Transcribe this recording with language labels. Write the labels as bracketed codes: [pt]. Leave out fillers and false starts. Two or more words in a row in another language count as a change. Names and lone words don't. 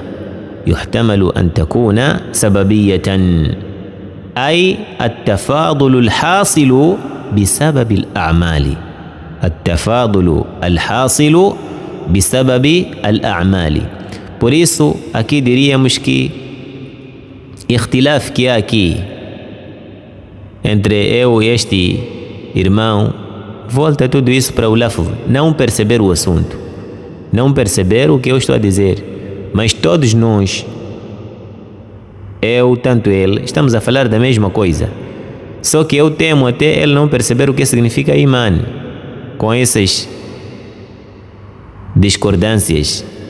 [ar] يحتمل أن تكون سببية أي التفاضل الحاصل بسبب الأعمال. التفاضل الحاصل بسبب الأعمال. [pt] Por isso, aqui diríamos que ikhtilaf que há aqui entre eu e este irmão volta tudo isso para o lafz, não perceber o assunto, não perceber o que eu estou a dizer, mas todos nós, eu, tanto ele, estamos a falar da mesma coisa, só que eu temo até ele não perceber o que significa iman, com essas discordâncias.